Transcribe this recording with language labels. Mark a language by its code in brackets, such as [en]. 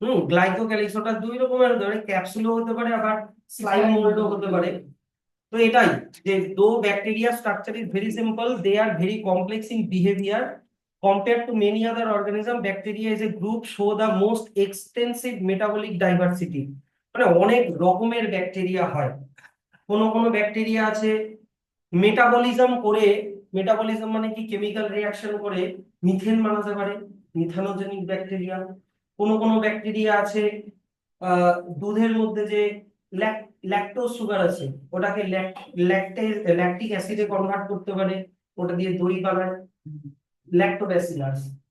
[bn] Glycocalyx ওটা দুই রকমের হতে পারে, ক্যাপসুলও হতে পারে, আবার স্লাইম মোল্ডও হতে পারে। তো এটাই যে [en] Though bacteria structure is very simple, they are very complex in behaviour compared to many other organism. Bacteria is a group show the most extensive metabolic diversity, [bn] মানে অনেক রকমের ব্যাকটেরিয়া হয়। কোন কোন ব্যাকটেরিয়া আছে মেটাবলিজম করে, মেটাবলিজম মানে কি? কেমিক্যাল রিঅ্যাকশন করে মিথেন বানাতে পারে, মিথানোজেনিক ব্যাকটেরিয়া। কোন কোন ব্যাকটেরিয়া আছে দুধের মধ্যে যে ল্যাকটোজ সুগার আছে ওটাকে ল্যাকটিক অ্যাসিডে কনভার্ট করতে পারে, ওটা দিয়ে দই বানায়, ল্যাক্টোব্যাসিলাস।